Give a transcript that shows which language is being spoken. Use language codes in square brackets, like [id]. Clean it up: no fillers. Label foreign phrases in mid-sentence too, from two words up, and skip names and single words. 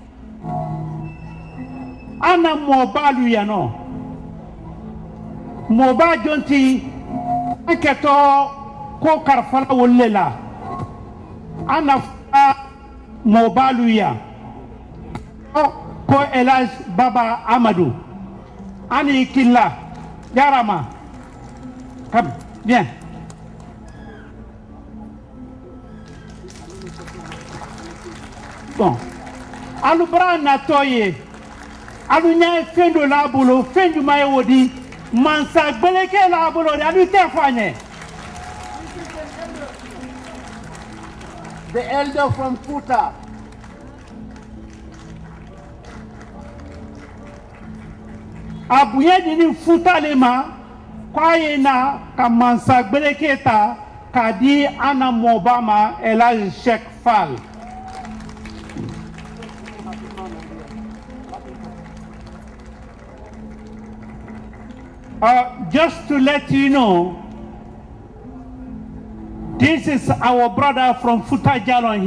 [man] an na mɔɔba lu yan nɔ mɔɔba jɔn ti an kɛtɔ ko karifala wolo le la an na fɔla mɔɔba lu yan ko Elhadji Baba Amadou ani killa yarama [fr] come bien. [man] Bon alu bara natɔ ye alu ɲɛ fɛn dɔ l'a bolo fɛn jumɛn ye o di mansa gbɛlɛkɛ l'a bolo de alu tɛ fɔ a ɲɛ. [en] The elder from Fouta. [man] A bonya di Fouta le ma k'a ye na ka mansa gbɛlɛkɛ ta k'a di an na mɔɔba ma Elhadji Sheikh Fall. [en] Just to let you know, this is our brother from Fouta Djallon.